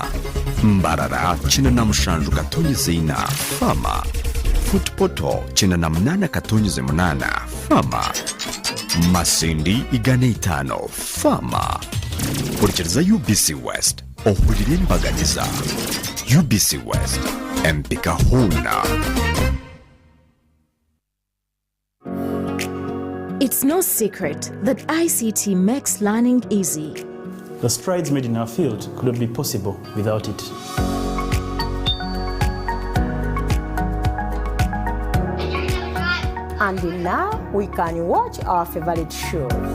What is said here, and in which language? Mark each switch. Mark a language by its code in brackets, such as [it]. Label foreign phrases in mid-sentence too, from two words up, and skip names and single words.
[en] Mbarara 97.4 Fama. Footpoto 98.8 Fama. Masindi 5 Fama. [nyo] Kurikiriza UBC West ohulire embaganiza. UBC West empika huna. [en] It's no secret that ICT makes learning easy. The strides made in our field could not be possible without it. And now we can watch our favorite shows.